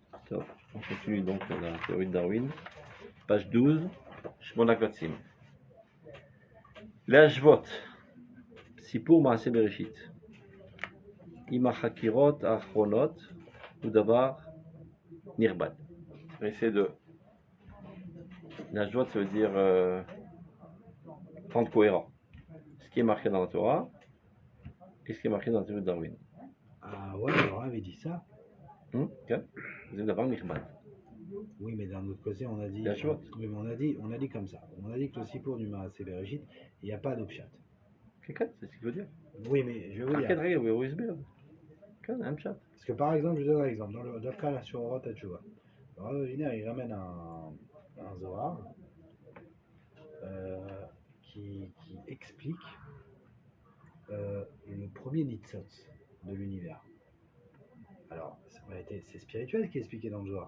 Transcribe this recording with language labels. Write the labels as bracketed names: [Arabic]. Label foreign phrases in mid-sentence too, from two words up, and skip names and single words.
[Hebrew] טוב, [French] on continue donc la théorie de Darwin. Page 12, [Hebrew] שמונה קבצים. להשוות סיפור מעשה בראשית עם החקירות האחרונות הוא דבר נכבד. [French] On essaie de... להשוות, ça veut dire rendre cohérent ce qui est marqué dans la Torah et ce qui est marqué dans la théorie de Darwin. Ah ouais, alors avait dit ça. [Hebrew] כן? זה דבר נכבד. [French] Oui, mais d'un autre côté, on a dit, [Hebrew] להשוות. [French] oui, mais on a dit comme ça. On a dit que le sipour du [Hebrew] מעשה בראשית, [French] il n'y a pas de pshat. [Hebrew] כן, [French] c'est ce qu'il veut dire. Oui, mais je veux [Hebrew] כן, [French] dire. [Hebrew] רגע, הוא הסביר. כן, אין פשט. [French] Parce que par exemple, je donne un exemple. Dans le Dafka sur Orot Hatshuva, le Rav Aviner, il ramène un Zohar qui explique le premier Nitzot de l'univers. Alors, en réalité, c'est spirituel qui est expliqué dans le Zohar.